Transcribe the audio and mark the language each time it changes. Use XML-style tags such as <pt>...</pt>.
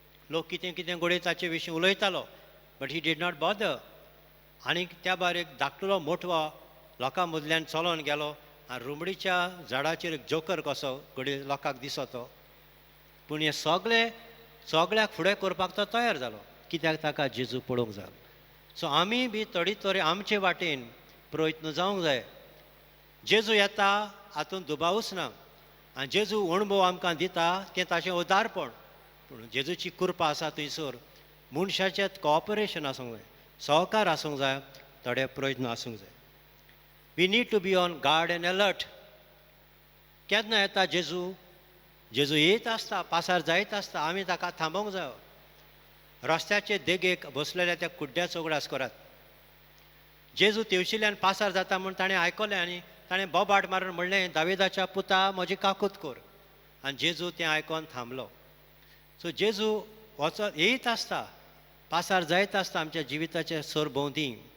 <kok>लोक कितें कितें घडये ताचे विशीं उलयतालो,</kok> <en>But he did not bother.</en> <kok>आनी त्या भायर एक धाकटुलो मोठो लोकां मदल्यान चलोन गेलो आनी रुमडीच्या झाडाचेर एक जोकर कसो घडये लोकांक दिसो तो. पूण हे सगळ्याक फुडें करपाक तो तयार जालो, कित्याक ताका जेजू पळोवंक जाय. सो आमी बी थोडी तरी आमचे वाटेन प्रयत्न जावंक जाय. जेजू येता हातूंत दुबावूच ना आनी जेजू अणभव आमकां दिता तें ताचें उदारपण. पूण जेजूची कृपा आसा थंयसर मनशाचें कॉपरेशन आसूंक जाय, सहकार आसूंक जाय, थोडे प्रयत्न आसूंक जाय.</kok> <en>We need to be on guard and alert.</en> <kok>केन्ना येता जेजू येयत आसता, पासार जायत आसता, आमी ताका थांबोवंक जायो. रस्त्याचे देगेक बसलेल्या त्या कुड्ड्याचो उगडास करात. जेजू तेवशिल्ल्यान पासार जाता म्हूण ताणें आयकलें आनी ताणें बोबाट मारून म्हणलें दाविदाच्या पुता म्हजी काकूत कर. आनी जेजू तें आयकोन थांबलो. सो जेजू वचत येयत आसता, पासार जायत आसता आमच्या जिविताच्या सरभोंवती.</kok>